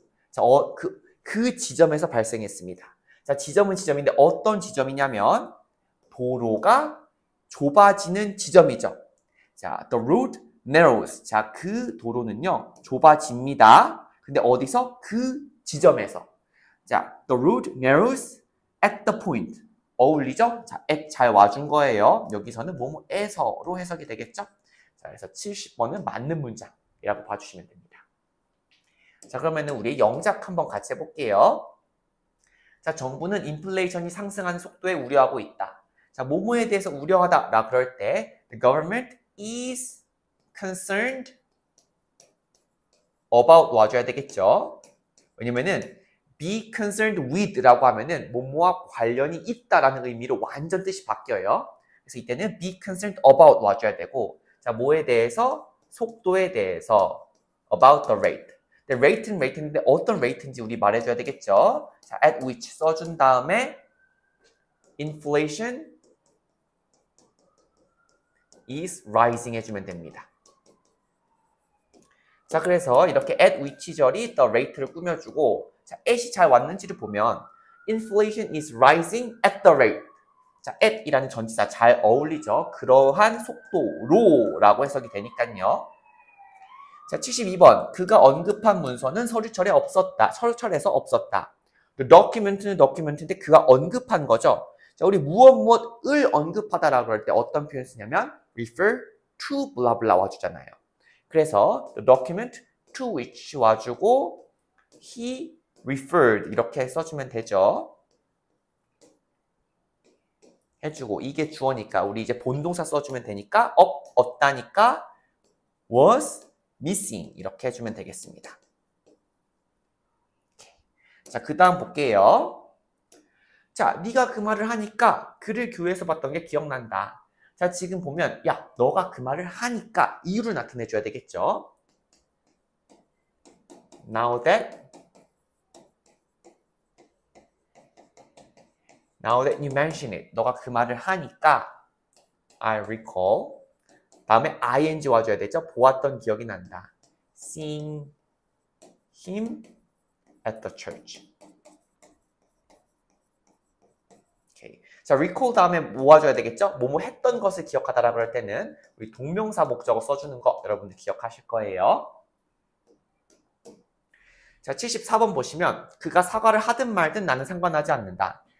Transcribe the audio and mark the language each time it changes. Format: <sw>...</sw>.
<ko>자, 그 지점에서 발생했습니다. 자, 지점은 지점인데 어떤 지점이냐면 도로가 좁아지는 지점이죠.</ko> <en>자, the road narrows.</en> <ko>자, 그 도로는요, 좁아집니다. 근데 어디서? 그 지점에서.</ko> <en>자, the road narrows at the point.</en> <ko>어울리죠? 자, at 잘 와준 거예요. 여기서는 뭐뭐에서로 해석이 되겠죠? 자, 그래서 70번은 맞는 문장이라고 봐주시면 됩니다. 자, 그러면은 우리 영작 한번 같이 해볼게요. 자, 정부는 인플레이션이 상승하는 속도에 우려하고 있다. 자, 뭐뭐에 대해서 우려하다라 그럴 때</ko> <en>the government is concerned about</en> <ko>와줘야 되겠죠. 왜냐면은 be concerned with라고 하면은 뭐뭐와 관련이 있다라는 의미로 완전 뜻이 바뀌어요. 그래서 이때는 be concerned about 와줘야 되고 자, 뭐에 대해서? 속도에 대해서</ko> <en>about the rate.</en> <ko>rate는 rate인데 어떤 rate인지 우리 말해줘야 되겠죠. 자, at which 써준 다음에</ko> <en>inflation is rising</en> <ko>해주면 됩니다. 자, 그래서 이렇게 at which 절이 the rate를 꾸며주고 자, at이 잘 왔는지를 보면</ko> <en>inflation is rising at the rate.</en> <ko>자, at이라는 전치사 잘 어울리죠. 그러한 속도로 라고 해석이 되니까요. 자, 72번. 그가 언급한 문서는 서류철에 없었다. 서류철에서 없었다. document는 document인데 그가 언급한 거죠. 자, 우리 무엇을 언급하다라고 그럴 때 어떤 표현 쓰냐면 refer to blah blah 와주잖아요.</ko> <en>그래서 the document to which 와주고 he referred</en> <ko>이렇게 써주면 되죠. 해주고 이게 주어니까 우리 이제 본동사 써주면 되니까 없다니까 was missing 이렇게 해주면 되겠습니다. 자, 그 다음 볼게요. 자, 네가 그 말을 하니까 그를 교회에서 봤던 게 기억난다. 자, 지금 보면 야, 너가 그 말을 하니까 이유를 나타내줘야 되겠죠.</ko> <en>Now that you mention it.</en> <ko>너가 그 말을 하니까</ko> <en>I recall.</en> <ko>다음에 ing 와줘야 되죠. 보았던 기억이 난다.</ko> <en>Seeing him at the church.</en> <ko>오케이. 자, recall 다음에 뭐 와줘야 되겠죠? 뭐뭐 했던 것을 기억하다라고 할 때는 우리 동명사 목적어 써주는 거 여러분들 기억하실 거예요. 자, 74번 보시면 그가 사과를 하든 말든 나는 상관하지 않는다.</ko>